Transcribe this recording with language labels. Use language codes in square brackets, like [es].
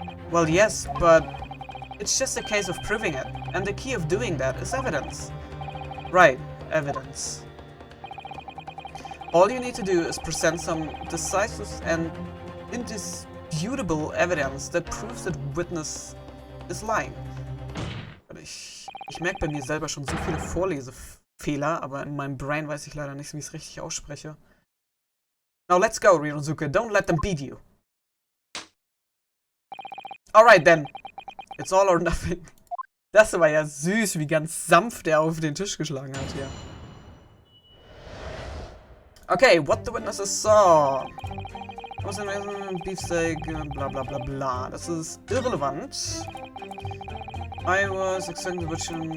[en] Well, yes, but it's just a case of proving it, and the key of doing that is evidence. Right, evidence. All you need to do is present some decisive and indisputable evidence that proves that witness is lying. [de] Ich merke bei mir selber schon so viele Vorlesefehler, aber in meinem Brain weiß ich leider nicht, wie ich es richtig ausspreche. [en] Now let's go, Ryunosuke. Don't let them beat you. Alright then. It's all or nothing. [de] Das war ja süß, wie ganz sanft er auf den Tisch geschlagen hat hier. [en] Okay, what the witnesses saw. Was in Beefsteak, bla bla bla bla. [de] Das ist irrelevant. [en] I was extending the witch.